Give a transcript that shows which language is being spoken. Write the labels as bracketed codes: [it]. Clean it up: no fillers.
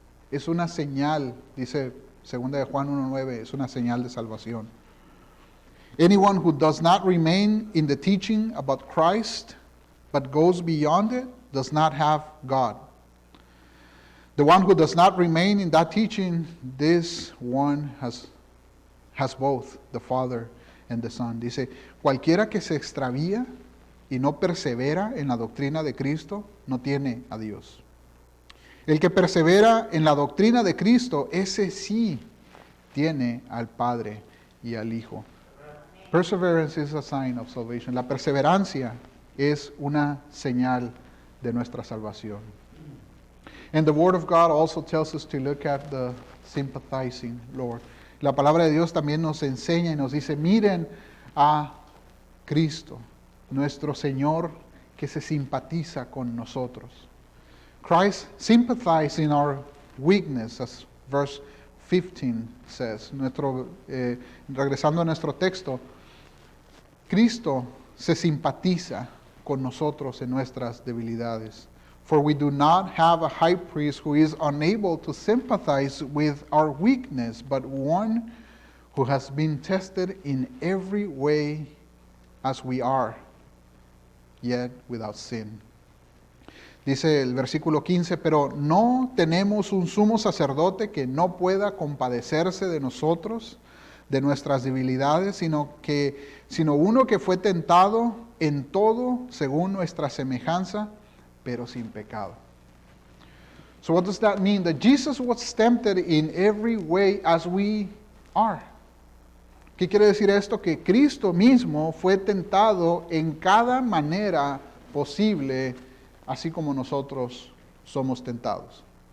[es] Es una señal, dice 2 de Juan 1:9, es una señal de salvación. [en] Anyone who does not remain in the teaching about Christ, but goes beyond it, does not have God. The one who does not remain in that teaching, this one has both the Father and the Son. [es] Dice, cualquiera que se extravía y no persevera en la doctrina de Cristo, no tiene a Dios. El que persevera en la doctrina de Cristo, ese sí tiene al Padre y al Hijo. [en] Perseverance is a sign of salvation. [es] La perseverancia es una señal de nuestra salvación. [en] And the Word of God also tells us to look at the sympathizing Lord. [es] La palabra de Dios también nos enseña y nos dice, miren a Cristo, nuestro Señor, que se simpatiza con nosotros. [en] Christ sympathized in our weakness, as verse 15 says. [es] Regresando a nuestro texto, Cristo se simpatiza con nosotros en nuestras debilidades. [en] For we do not have a high priest who is unable to sympathize with our weakness, but one who has been tested in every way as we are, yet without sin. [es] Dice el versículo 15, pero no tenemos un sumo sacerdote que no pueda compadecerse de nosotros, de nuestras debilidades, sino uno que fue tentado en todo según nuestra semejanza, pero sin pecado. [en] So what does that mean? That Jesus was tempted in every way as we are. [es] ¿Qué quiere decir esto? Que Cristo mismo fue tentado en cada manera posible, así como nosotros somos tentados.